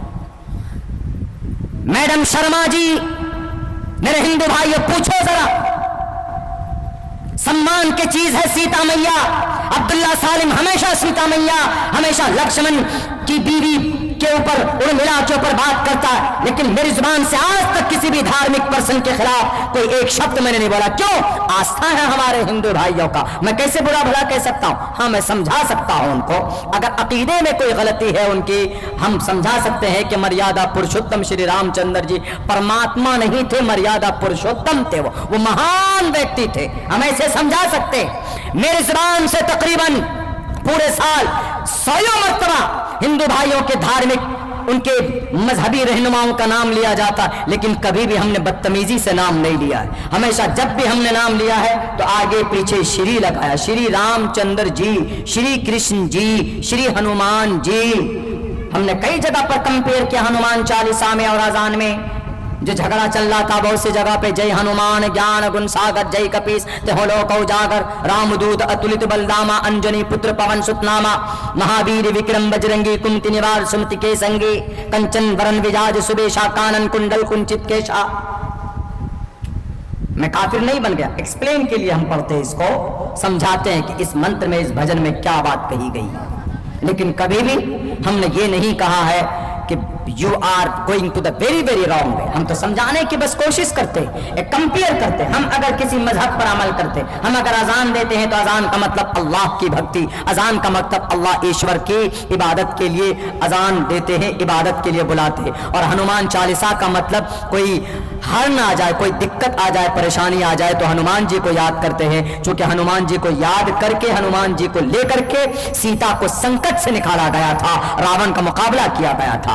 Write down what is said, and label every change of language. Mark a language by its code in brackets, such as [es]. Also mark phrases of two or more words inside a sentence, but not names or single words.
[ur] میڈم شرما جی، میرے ہندو بھائیو پوچھو ذرا، سمان کی چیز ہے سیتا میاں، عبداللہ سالم ہمیشہ سیتا میاں، ہمیشہ لکشمن کی بیوی کے اوپر ارملا کے اوپر بات کرتا ہے، لیکن میری زبان سے آج تک کسی بھی دھارمک پرسن کے خلاف کوئی ایک شبد میں نے نہیں بولا۔ کیوں؟ آستھا ہے ہمارے ہندو بھائیوں کا، میں کیسے برا بھلا کہہ سکتا ہوں؟ ہاں میں سمجھا سکتا ہوں ان کو، اگر عقیدے میں کوئی غلطی ہے ان کی ہم سمجھا سکتے ہیں کہ مریادہ پرشوتم شری رام چندر جی پرماتما نہیں تھے، مریادہ پرشوتم تھے، وہ مہان ویکتی تھے، ہم ایسے سمجھا سکتے۔ میری زبان سے تقریباً پورے سال 100 مرتبہ ہندو بھائیوں کے دھارمک ان کے مذہبی رہنماؤں کا نام لیا جاتا، لیکن کبھی بھی ہم نے بدتمیزی سے نام نہیں لیا ہے۔ ہمیشہ جب بھی ہم نے نام لیا ہے تو آگے پیچھے شری لگایا، شری رام چندر جی، شری کرشن جی، شری ہنومان جی۔ ہم نے کئی جگہ پر کمپیئر کیا ہنومان چالیسا میں اور اذان میں جو جھگڑا چل رہا تھا بہت سی جگہ پہ، [awa] जय हनुमान ज्ञान गुन सागर जय कपीस तिहुँ लोक उजागर, राम दूत अतुलित बलधामा अंजनि पुत्र पवन सुत नामा, महावीर विक्रम बजरंगी कुमति निवार सुमति के संगी, कंचन बरन बिराज सुबेसा कानन कुंडल कुंचित केसा. [ur] میں کافر نہیں بن گیا، ایکسپلین کے لیے ہم پڑھتے ہیں اس کو، سمجھاتے ہیں کہ اس منتر میں، اس بھجن میں کیا بات کہی گئی، لیکن کبھی بھی ہم نے یہ نہیں کہا ہے کہ [en] you are going to the very very wrong way۔ [ur] ہم تو سمجھانے کی بس کوشش کرتے ہیں، کمپیئر کرتے ہیں۔ ہم اگر کسی مذہب پر عمل کرتے، ہم اگر اذان دیتے ہیں تو اذان کا مطلب اللہ کی بھکتی، اذان کا مطلب اللہ ایشور کی عبادت کے لیے اذان دیتے ہیں، عبادت کے لیے بلاتے ہیں۔ اور ہنومان چالیسا کا مطلب کوئی ہرن آ جائے، کوئی دقت آ جائے، پریشانی آ جائے تو ہنومان جی کو یاد کرتے ہیں، چونکہ ہنومان جی کو یاد کر کے، ہنومان جی کو لے کر کے سیتا کو سنکٹ سے نکالا گیا تھا، راون کا مقابلہ کیا گیا تھا۔